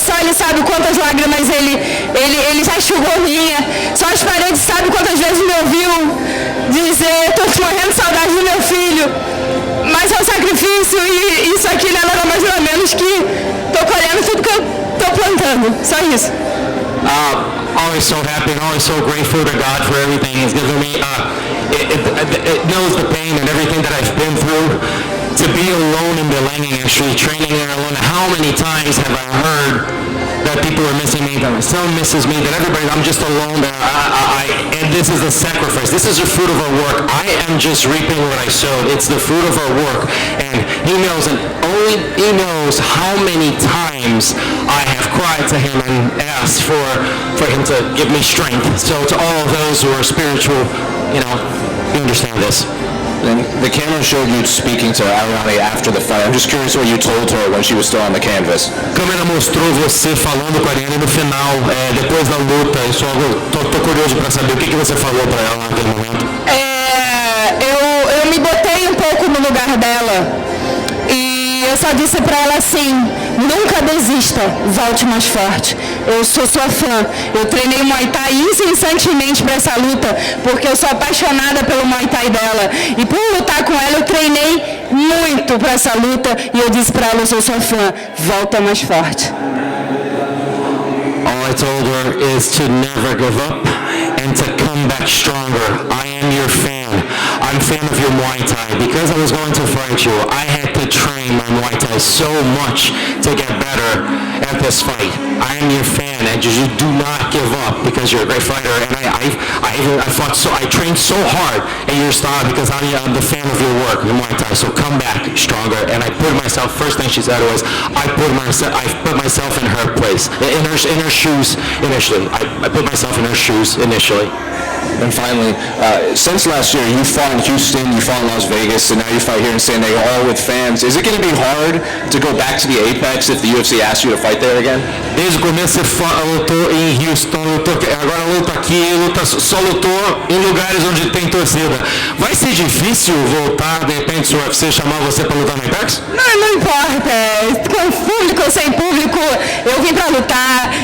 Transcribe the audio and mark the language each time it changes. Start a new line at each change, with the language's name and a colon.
Portuguese: Só ele sabe quantas lágrimas ele já enxugou minha. Só as paredes sabem quantas vezes me ouviu dizer: estou morrendo de saudade do meu filho. Mas é um sacrifício e isso aqui não é nada mais ou menos que estou colhendo tudo que eu estou plantando. Só isso.
English: Always so happy and always so grateful to God for everything He's given me. It knows the pain and everything that I've been through. To be alone in Belém, actually training there alone. How many times have I heard that people are missing me, that my son misses me, that everybody, I'm just alone there. And this is a sacrifice. This is the fruit of our work. I am just reaping what I sowed. It's the fruit of our work. And He knows, and only He knows how many times I have cried to Him and asked for Him to give me strength. So to all of those who are spiritual, you understand this. And the camera showed you speaking to Ariane after the fight. I'm just curious what you told her when she was still on the canvas.
Portuguese: A câmera mostrou você falando com a Ariane no final, depois da luta. Tô curioso para saber o que você falou para ela naquele momento. Eu me botei um pouco no lugar dela. E eu só disse pra ela assim: nunca desista, volte mais forte. Eu sou sua fã. Eu treinei Muay Thai incessantemente para essa luta, porque eu sou apaixonada pelo Muay Thai dela. E por lutar com ela, eu treinei muito para essa luta. E eu disse pra ela: eu sou sua fã, volta mais forte.
English: All I told her is to never give up and to come back stronger. I am your fan. I'm a fan of your Muay Thai. Because I was going to fight you, I had to train my Muay Thai so much to get better at this fight. I am your fan, and you do not give up because you're a great fighter. And I trained so hard in your style because I'm the fan of your work, your Muay Thai. So come back stronger. And I put myself. First thing she said was, I put myself in her place, in her shoes initially. I put myself in her shoes initially. And finally, since last year, you fought in Houston, you fought in Las Vegas, and now you fight here in San Diego, all with fans. Is it going to be hard to go back to the Apex if the UFC asks you to fight there again?
Portuguese: Desde o começo você lutou em Houston, agora luta aqui, só lutou em lugares onde tem torcida. Vai ser difícil voltar, de repente, se o UFC chamar você para lutar no Apex? Não importa. Com público ou sem público, eu vim para lutar.